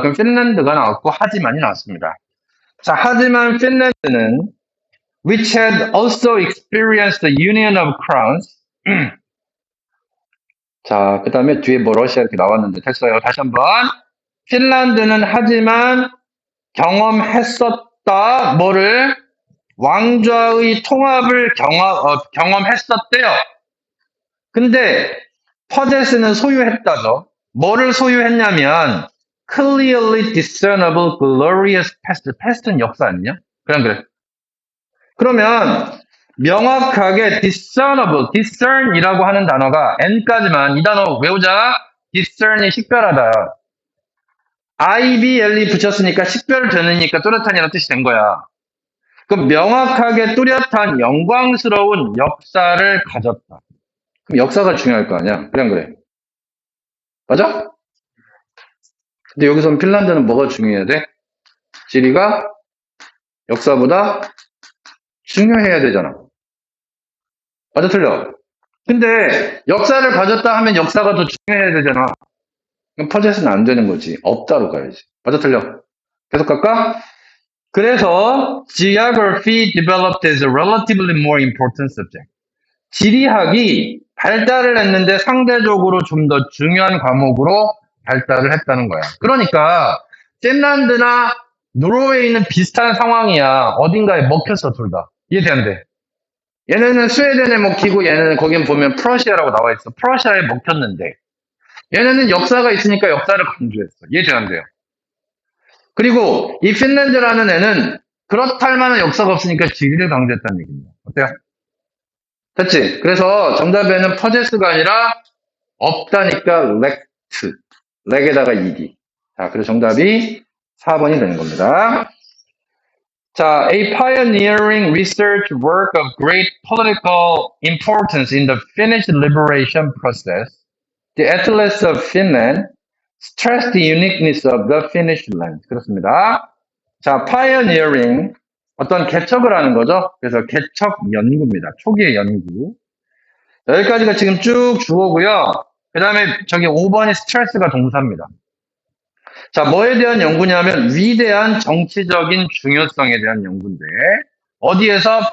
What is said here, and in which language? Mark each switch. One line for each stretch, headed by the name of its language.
Korean: 그럼 핀란드가 나왔고 하지만이 나왔습니다. 자, 하지만 핀란드는
English: which had also experienced the union of crowns
Korean: 자, 그 다음에 뒤에 뭐 러시아 이렇게 나왔는데 됐어요. 다시 한번 핀란드는 하지만 경험했었다. 뭐를? 왕좌의 통합을 경험했었대요. 근데 퍼제스는 소유했다죠. 뭐를 소유했냐면
English: clearly discernible glorious past.
Korean: past는 역사 아니냐? 그래. 그러면 명확하게 discern이라고 하는 단어가 n까지만 이 단어 외우자. discern이 식별하다. IBLE 붙였으니까 식별되니까 뚜렷한이라는 뜻이 된 거야. 그럼 명확하게 뚜렷한 영광스러운 역사를 가졌다. 그럼 역사가 중요할 거 아니야? 그래. 맞아? 근데 여기서 핀란드는 뭐가 중요해야 돼? 지리가 역사보다 중요해야 되잖아. 맞아, 틀려? 근데 역사를 가졌다 하면 역사가 더 중요해야 되잖아. 그럼 퍼젯은 안 되는 거지. 없다로 가야지. 맞아, 틀려? 계속 갈까? 그래서
English: geography developed as a relatively more important subject.
Korean: 지리학이 발달을 했는데 상대적으로 좀 더 중요한 과목으로 발달을 했다는 거야. 그러니까 핀란드나 노르웨이는 비슷한 상황이야. 어딘가에 먹혔어, 둘 다. 이해돼, 안 돼? 얘네는 스웨덴에 먹히고 얘네는 거긴 보면 프러시아라고 나와 있어. 프러시아에 먹혔는데 얘네는 역사가 있으니까 역사를 강조했어. 이해돼, 안 돼요? 그리고 이 핀란드라는 애는 그렇다 할 만한 역사가 없으니까 지리를 강조했다는 얘기입니다. 어때요? 됐지? 그래서 정답에는 퍼제스가 아니라 없다니까 렉트. 렉에다가 ed. 자, 그래서 정답이 4번이 되는 겁니다.
English: 자, a pioneering research work of great political importance in the Finnish liberation process, the Atlas of Finland stressed the uniqueness of the Finnish land.
Korean: 그렇습니다. 자, pioneering 어떤 개척을 하는 거죠. 그래서 개척 연구입니다. 초기의 연구. 여기까지가 지금 쭉 주어고요. 그 다음에 저기 5번이 스트레스가 동사입니다. 자, 뭐에 대한 연구냐면 위대한 정치적인 중요성에 대한 연구인데 어디에서?